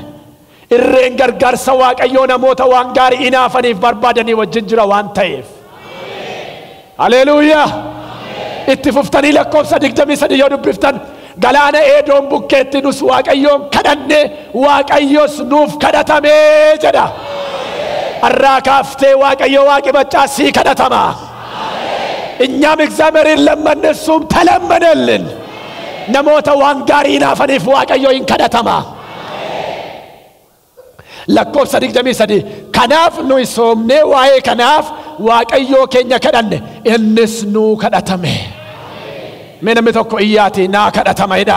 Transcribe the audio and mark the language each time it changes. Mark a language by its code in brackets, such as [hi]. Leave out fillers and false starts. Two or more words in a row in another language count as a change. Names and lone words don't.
[om] Irreen gargaarsa Waaqayyoo namoota waan gaarii inaafaniif barbaadanii wajjin jira waan ta'eef. Haleluuyaa. Itti fuftanii lakkoofsa 23 yoo dubbiftan galaana Eedoom bukkeetti nus Waaqayyoon kadhanne Waaqayyos nuuf kadhatamee jedha. Arraa kaaftee Waaqayyo Waaqi Maccaasii kadhatama. [am] እኛም እግዚአብሔርን ለመን እሱም ተለመነልን። [om] namoota waan gaarii naafaniif Waaqayyo hin kadhatama. lakkoofsa 23 kanaaf nuyi soomnee waa'ee kanaaf Waaqayyo keenya kadhanne innis nuu kadhatame. Mee namni tokko iyyaati naa kadhatameedha.